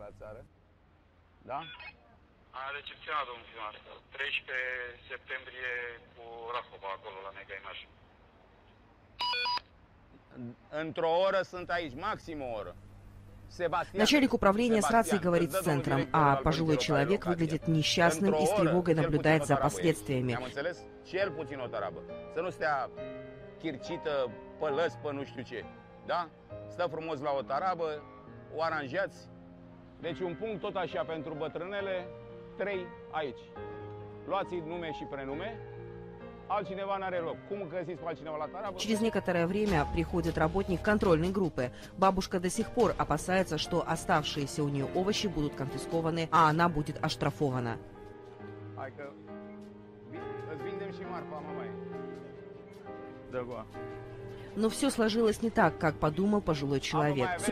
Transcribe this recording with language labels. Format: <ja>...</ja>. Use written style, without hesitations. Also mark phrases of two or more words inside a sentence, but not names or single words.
<ru>Начальник управления с рацией говорит с центром, а пожилой человек выглядит несчастным и с тревогой наблюдает за последствиями.</ru> <ro>Deci un punct tot așa pentru bătrânele, 3 aici. Luați nume și prenume, altcineva n-are loc. Cum găsiți pe altcineva la tarabă?</ro> <ru>Через некоторое время приходит работник контрольной группы. Бабушка до сих пор опасается, что оставшиеся у нее овощи будут конфискованы, а она будет оштрафована.</ru> <ro>Hai că îți vindem și marfa, mamaie. Dă-goa.</ro> <ru>Но все сложилось не так, как подумал пожилой человек.</ru>